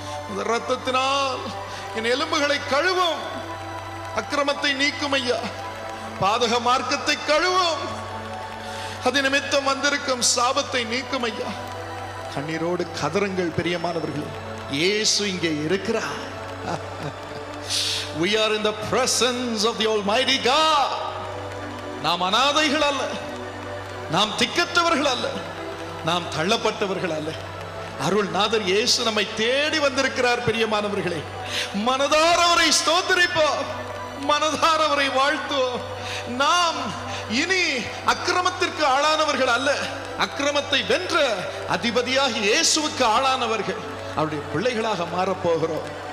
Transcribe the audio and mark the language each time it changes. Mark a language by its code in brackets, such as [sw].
[ta] இந்த ரத்தத்தினால் என் எலும்புகளை கழுவும், அக்கிரமத்தை நீக்கும் ஐயா, பாதக மார்க்கத்தை கழுவும், அது நிமித்தம் வந்திருக்கும் சாபத்தை நீக்கும் ஐயா. கண்ணீரோடு கதறுங்கள் பிரியமானவர்களே, இயேசு இங்கே இருக்கிறார். [en] We are in the presence of the Almighty God. [ta] நாம் அனாதைகள் அல்ல, நாம் திக்கற்றவர்கள் அல்ல, நாம் தள்ளப்பட்டவர்கள் அல்ல. அருள்நாதர் இயேசு நம்மை தேடி வந்திருக்கிறார் பிரியமானவர்களே. மனதார அவரை ஸ்தோத்திரிப்போம், மனதார அவரை வாழ்த்துவோம். நாம் இனி அக்கிரமத்திற்கு ஆளானவர்கள் அல்ல, அக்கிரமத்தை வென்ற அதிபதியாக இயேசுவுக்கு ஆளானவர்கள், அவருடைய பிள்ளைகளாக மாறப்போகிறோம்.